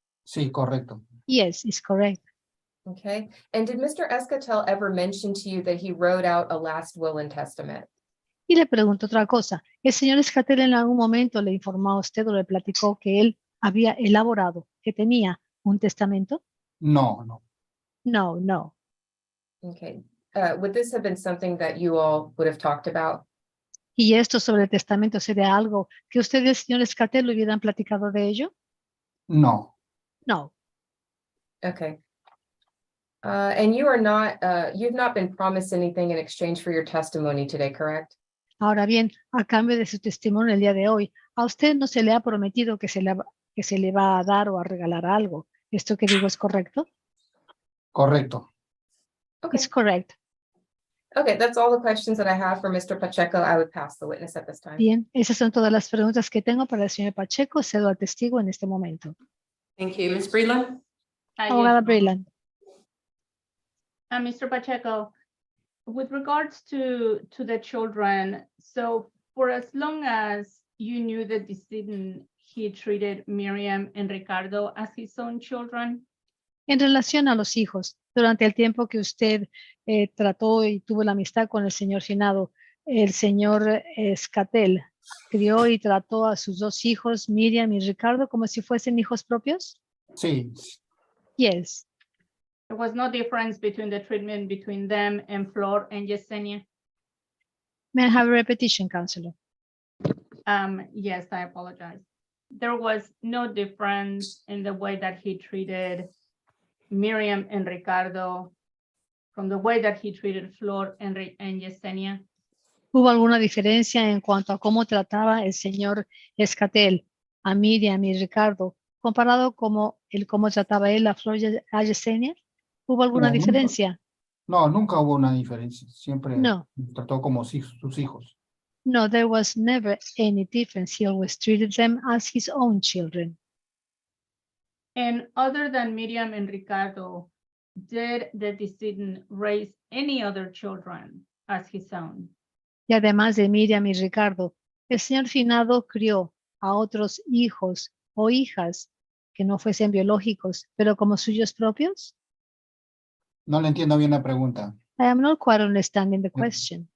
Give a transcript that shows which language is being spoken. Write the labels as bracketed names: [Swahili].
[Spanish] sí, correcto. [English] Yes, it's correct. Okay, and did Mr. Escatel ever mention to you that he wrote out a last will and testament? [Spanish] Y le pregunto otra cosa. ¿El señor Escatel en algún momento le informó a usted o le platicó que él había elaborado, que tenía un testamento? No, no. [English] No, no. Okay, would this have been something that you all would have talked about? [Spanish] ¿Y esto sobre el testamento sería algo que usted y el señor Escatel hubieran platicado de ello? No, [English] No. Okay. And you are not, you've not been promised anything in exchange for your testimony today, correct? [Spanish] Ahora bien, a cambio de su testimonio el día de hoy, a usted no se le ha prometido que se le va a dar o a regalar algo. ¿Esto que digo es correcto? correcto. [English] Okay, It's correct. okay, that's all the questions that I have for Mr. Pacheco. I would pass the witness at this time. [Spanish] Bien, esas son todas las preguntas que tengo para el señor Pacheco. Cedo al testigo en este momento. [English] Thank you. Ms. Breland? Yes, [Spanish] Abogada [English] Your Honor. [Spanish] Breland. [English] Mr. Pacheco, with regards to the children, so for as long as you knew the decedent, he treated Miriam and Ricardo as his own children? [Spanish] En relación a los hijos, durante el tiempo que usted trató y tuvo la amistad con el señor finado, el señor Escatel crió y trató a sus dos hijos, Miriam y Ricardo, como si fuesen hijos propios? Sí, [English] Yes. There was no difference between the treatment between them and Flor and Yesenia? May I have a repetition, Counselor? Yes, I apologize. There was no difference in the way that he treated Miriam and Ricardo from the way that he treated Flor and Yesenia? [Spanish] ¿Hubo alguna diferencia en cuanto a cómo trataba el señor Escatel a Miriam y Ricardo comparado como cómo trataba él a Flor y a Yesenia? ¿Hubo alguna No, nunca. diferencia? No, nunca hubo una diferencia. Siempre No. trató como sus hijos. [English] No, there was never any difference. He always treated them as his own children. And other than Miriam and Ricardo, did the decedent raise any other children as his own? [Spanish] Y además de Miriam y Ricardo, el señor finado crió a otros hijos o hijas que no fuesen biológicos, pero como suyos propios? No le entiendo bien la pregunta. [English] I am not quite understanding the question.